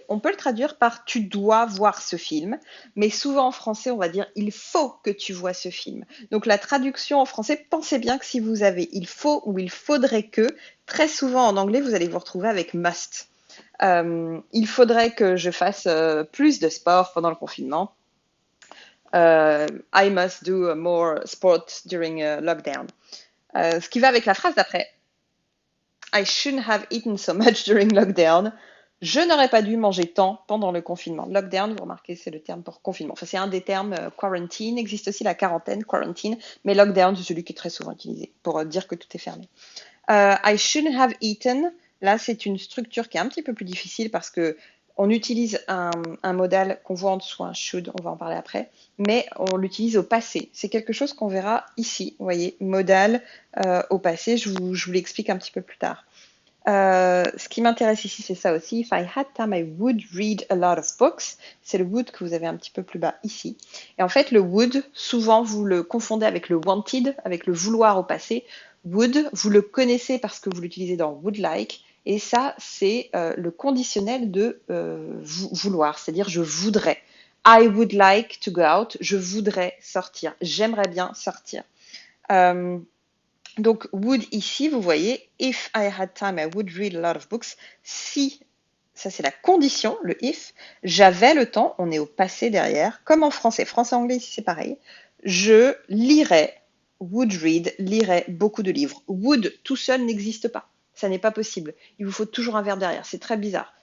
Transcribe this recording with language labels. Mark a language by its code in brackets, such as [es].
[fr] On peut le traduire par tu dois voir ce film, mais souvent en français on va dire il faut que tu vois ce film. Donc la traduction en français, pensez bien que si vous avez il faut ou il faudrait que, très souvent en anglais vous allez vous retrouver avec must. Il faudrait que je fasse plus de sport pendant le confinement. [en] I must do more sport during lockdown. [fr] Ce qui va avec la phrase d'après. [en] I shouldn't have eaten so much during lockdown. [fr] Je n'aurais pas dû manger tant pendant le confinement. Lockdown, vous remarquez, c'est le terme pour confinement. Enfin, c'est un des termes. Quarantine existe aussi la quarantaine, quarantine, mais lockdown, c'est celui qui est très souvent utilisé pour dire que tout est fermé. [en] I shouldn't have eaten. [fr] Là, c'est une structure qui est un petit peu plus difficile parce que on utilise un modal qu'on voit en dessous, un should, on va en parler après, mais on l'utilise au passé. C'est quelque chose qu'on verra ici, vous voyez, modal au passé, je vous l'explique un petit peu plus tard. Ce qui m'intéresse ici, c'est ça aussi. [en] If I had time, I would read a lot of books. [fr] C'est le would que vous avez un petit peu plus bas ici. Et en fait, le would, souvent, vous le confondez avec le wanted, avec le vouloir au passé. Would, vous le connaissez parce que vous l'utilisez dans would like. Et ça, c'est le conditionnel de vouloir, c'est-à-dire je voudrais. [en] I would like to go out. [fr] Je voudrais sortir. J'aimerais bien sortir. Donc, would ici, vous voyez, [en] if I had time, I would read a lot of books. [fr] Si, ça c'est la condition, le if, j'avais le temps, on est au passé derrière, comme en français. Français-anglais, ici c'est pareil. Je lirais, would read, lirais beaucoup de livres. Would tout seul n'existe pas. Ça n'est pas possible. Il vous faut toujours un verbe derrière. C'est très bizarre.